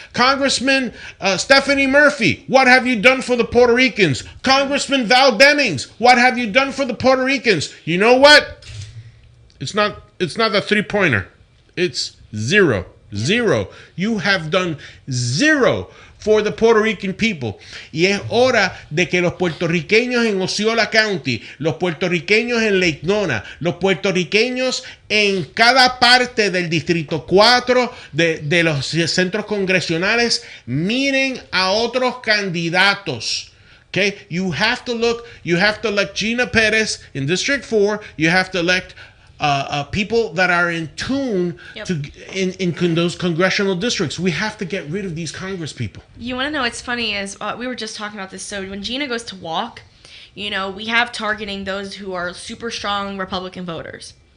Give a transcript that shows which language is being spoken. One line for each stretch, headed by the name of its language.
English: Congressman Stephanie Murphy, what have you done for the Puerto Ricans? Congressman Val Demings, what have you done for the Puerto Ricans? You know what? It's not the three-pointer. It's zero. Zero. You have done zero for the Puerto Rican people.
Spanish: Y es hora de que los puertorriqueños en Osceola County, los puertorriqueños en Lake Nona, los puertorriqueños en cada parte del Distrito 4 de los centros congresionales miren a otros candidatos.
English: Okay? You have to elect Gina Perez in District 4. You have to elect people that are in tune to in those congressional districts. We have to get rid of these Congress people. You want to know what's funny is we were just talking about this. So when Gina goes to walk, we have targeting those who are super strong Republican voters.